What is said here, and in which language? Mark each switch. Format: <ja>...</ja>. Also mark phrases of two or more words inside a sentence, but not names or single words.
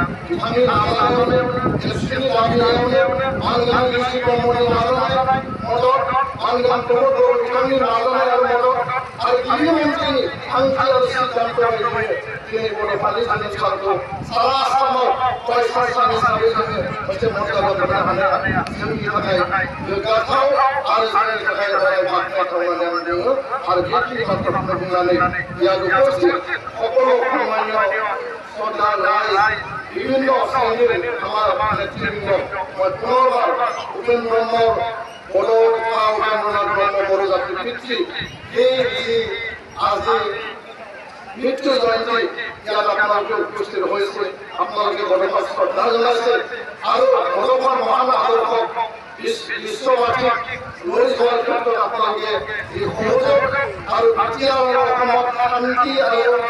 <brx>बिथांनि नाजानायावनो एबसुनि लाबोनायावनो मानगोनां इउसि ब्रह्मनि नाजानाय मदद मानगोनां प्रमद बर' बिथांनि नाजानाय आरो मदद आरो गिबि मन्थ्रिनि थांखि आरो सिद्धान्त बायदियै दिनै बड'फानि जोनोम सानखौ सारा आसामाव फरायसा सान हिसाबै जोङो मोनसे मर्यादा मोननो हानाया जोंनि थाखाय गोग्गाथाव आरो जोंनि थाखाय अराय बाख्नायथाव होननानै आं बुङो आरो बेखिनि बाथ्राखौनो बुंनानै</brx> <as>ইয়াত উপস্থিত সকলো সম্মানীয় শ্রদ্ধা রায় বিভিন্ন শ্রেণীর আমার নেতৃবৃন্দ মই পুনর্বার উপেন ব্রহ্মর বড় উৎপা উপেন্দ্রনাথ ব্রহ্ম বড় জাতির পিতৃ এই যি আজি মৃত্যু জয়ন্তী ইয়াত আপোনালোকে উপস্থিত হয়েছে আপোনালোকে বড়োফাক শ্ৰদ্ধা জনাইছে আৰু বড়োফাৰ মহান আদৰ্শক বিশ্ববাসীক লৈ যোৱাৰ ক্ষেত্ৰত আপোনালোকে যি সহযোগ আৰু এতিয়া অসমত শান্তি আৰু</as>